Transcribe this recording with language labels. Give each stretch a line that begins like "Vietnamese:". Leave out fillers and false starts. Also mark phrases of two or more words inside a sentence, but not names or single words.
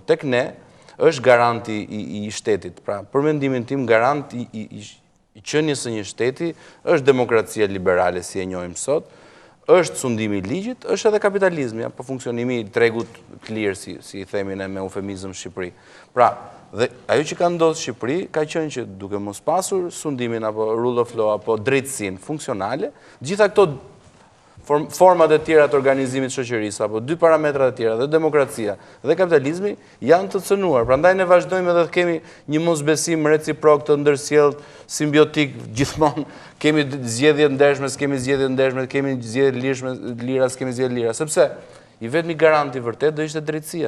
Albanian: Tek ne është garanti i shtetit. Pra, për mendimin tim, garanti i qenies së një shteti është demokracia liberale si e njohim sot. Është sundimi i ligjit, është edhe kapitalizmi, apo funksionimi i tregut të lirë, si i themi ne me eufemizëm Shqipëri. Pra, dhe ajo që ka ndodhur në Shqipëri ka qenë që duke mos pasur sundimin apo
English: rule of law
Albanian: apo drejtësinë funksionale, gjitha këto format e tjera të organizimit shoqërisë apo 2 parametrat e tjera, dhe demokracia dhe kapitalizmi janë të cënuar. Prandaj ne vazhdojmë edhe të kemi një mosbesim reciprok të ndërsjellë, simbiotik gjithmonë. Kemi zgjedhje ndershme, kemi zgjedhje ndershme, kemi zgjedhje lira, kemi zgjedhje lira, sepse i vetmi garanti vërtet do ishte drejtësia.